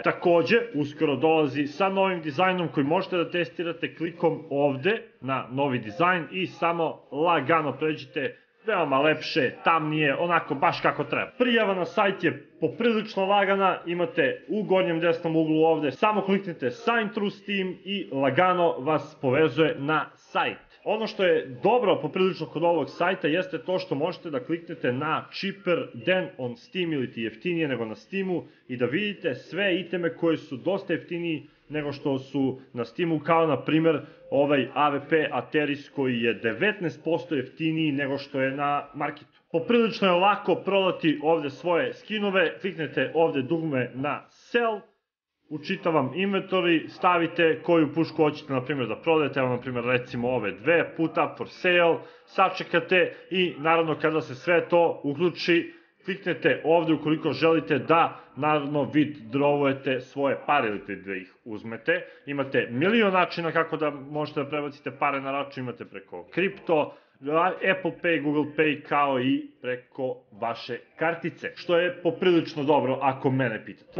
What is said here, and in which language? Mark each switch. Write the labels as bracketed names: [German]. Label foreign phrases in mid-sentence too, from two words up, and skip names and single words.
[Serbian] Takođe, uskoro dolazi sa novim dizajnom koji možete da testirate klikom ovde na novi dizajn i samo lagano pređite, veoma lepše, tamnije, onako baš kako treba. Prijava na sajt je poprilično lagana, imate u gornjem desnom uglu ovde, samo kliknite [English] sign through Steam [Serbian] i lagano vas povezuje na sajt. Ono što je dobro poprilično kod ovog sajta jeste to što možete da kliknete na [English] cheaper than on Steam [Serbian] ili ti jeftinije nego na Steamu i da vidite sve iteme koji su dosta jeftiniji nego što su na Steamu, kao na primer ovaj AVP Ateris koji je 19% jeftiniji nego što je na marketu. Poprilično je lako prodati ovde svoje skinove, kliknete ovde dugme na sell, učita vam inventory, stavite koju pušku hoćete na primjer da prodajete, evo na primjer recimo ove dve, [English] put up for sale, [Serbian] sačekate i naravno kada se sve to uključi, kliknete ovde ukoliko želite da naravno withdrawujete svoje pare ili da ih uzmete. Imate milion načina kako da možete da prebacite pare na račun, imate preko kripto, Apple Pay, Google Pay, kao i preko vaše kartice, što je poprilično dobro ako mene pitate.